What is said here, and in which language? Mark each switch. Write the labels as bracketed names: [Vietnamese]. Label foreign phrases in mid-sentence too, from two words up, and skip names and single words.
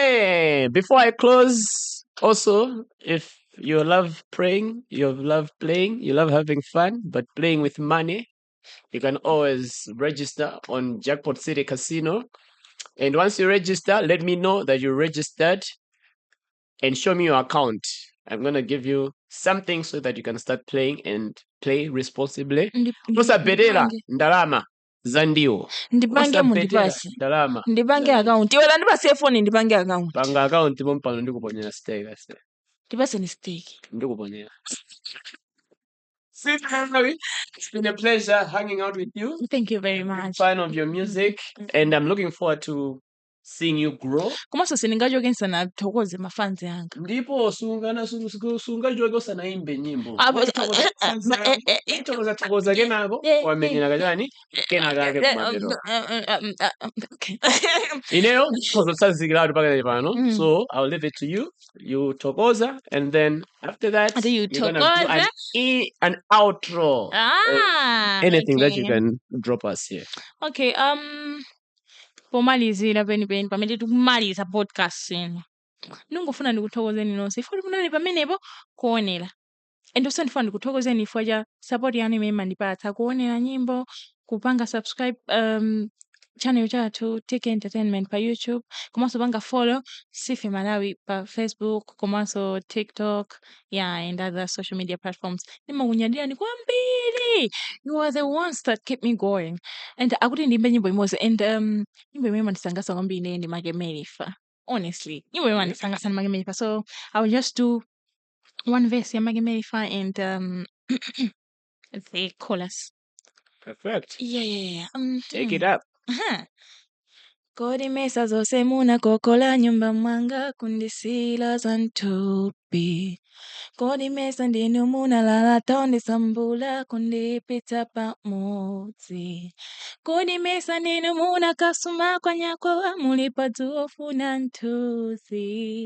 [English] Hey, before I close, also, if you love praying, you love playing, you love having fun, but playing with money, you can always register on Jackpot City Casino. And once you register, let me know that you registered. and show me your account. I'm gonna give you something so that you can start playing and play responsibly. [Nyanja] Usabhedera ndalama zandiwo. Ndipange Usabhedera mundipase. ndalama. Ndipange account. Iwe ndipase phone ndipange account. Panga account pompano ndikuponyera stake ase. Ndipase ni stake. Ndikuponyera. Sife Mw, [English] it's been a pleasure hanging out with you. Thank you very much. Fan of your music, and I'm looking forward to seeing you grow. [Nyanja] Komanso sindingachoke ndisanathokoze mafans anga. Ndipo sungachoke usanaimbe nyimbo. Thokoza kenako wamenyera kachani kenakake kumadero. [English] Okay. [Nyanja] Ineyo uzosazikira paka pano. [English] So I'll leave it to you. You thokoza, and then after that You you're gonna do an outro. Anything that you can drop us here. [Nyanja] Okay, pomalizira penipeni pamene tikumaliza podcast ino ndingofuna ndikuthokozeni nonse ifo munali pamenepo kuonera and ndifuna ndikuthokozeni ifo cha support yanu imene mandipatsa kuonera nyimbo kupanga [English] subscribe channel [Nyanja] chathu TK Entertainment pa YouTube, komanso panga follow Sife Malawi pa Facebook, komanso TikTok, [English] and other social media platforms. [Nyanja] Ndimakunyadirani kwambiri. [English] You are the ones that keep me going. [Nyanja] And akuti ndimbe nyimbo imodzi, and nyimbo imene mandisangasa kwambiri ndi Makemelifa. Honestly, nyimbo imene mandisangasa ndi Makemelifa. [English] So I will just do one verse ya Makemelifa and the chorus. Perfect. Yeah. Take it up. [Nyanja] Kodi mesa zose munakokola nyumba mwanga kundisila zantupi. Kodi mesa ndinu munalala tonde sambula kundipita pamodzi. Kodi mesa ndinu munakasuma kwa nyakwa mulipa ufuna ntuzi.